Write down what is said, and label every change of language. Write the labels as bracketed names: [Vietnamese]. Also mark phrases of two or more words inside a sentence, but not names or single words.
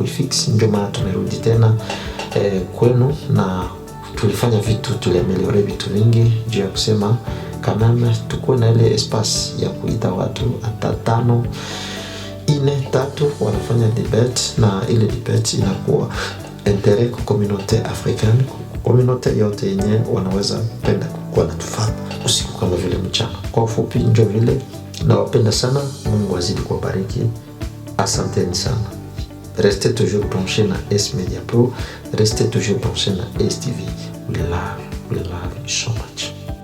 [Swahili] kuifix ndio maana tumerudi tena kwenu, na tulifanya vitu, tuliameliore vitu vingi juu ya kusema kama tukuwe na ile espace ya kuita watu hata 5, 4, 3 wanafanya debate, na ile debate inakuwa intérêt kwa [French] communauté africaine, [Swahili] communauté yote yenye wanaweza penda kuwa natufaa usiku kama vile mchana. Kwa ufupi ndio vile, nawapenda sana, Mungu azidi kuwabariki. Asanteni sana. [French] Restez toujours branchés na S Media Pro, restez toujours branchés na STV. [English] We love you so much.